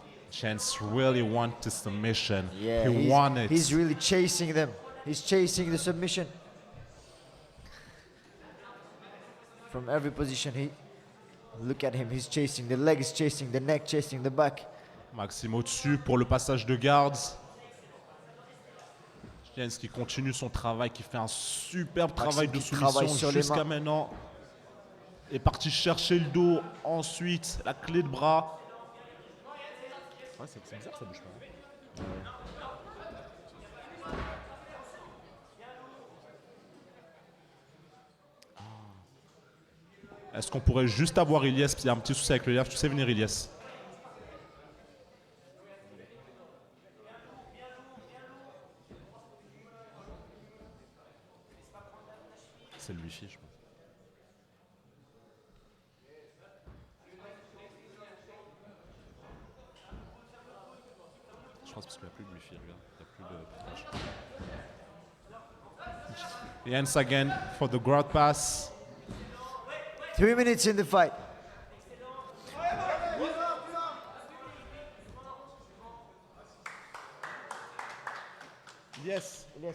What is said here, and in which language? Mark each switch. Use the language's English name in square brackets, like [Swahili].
[English] Jens really want the submission. Yeah, he won it. He's really chasing them. He's chasing the submission. From every position, look at him. He's chasing. The leg is chasing. The neck chasing. The back. [French] Maxime au-dessus pour le passage de garde. Jens qui continue son travail, qui fait un superbe travail de qui travaille soumission sur les jusqu'à mains. maintenant. Est parti chercher le dos, ensuite la clé de bras. Ouais, c'est bizarre, ça bouge pas. Est-ce qu'on pourrait juste avoir Ilyes, parce qu'il y a un petit souci avec le live, tu sais venir Ilyes. C'est le wifi, je pense. Je pense parce qu'il n'y a plus de wifi, regarde. Il n'y a plus de partage. [English] Jens again for the ground pass. 3 minutes in the fight. Yes.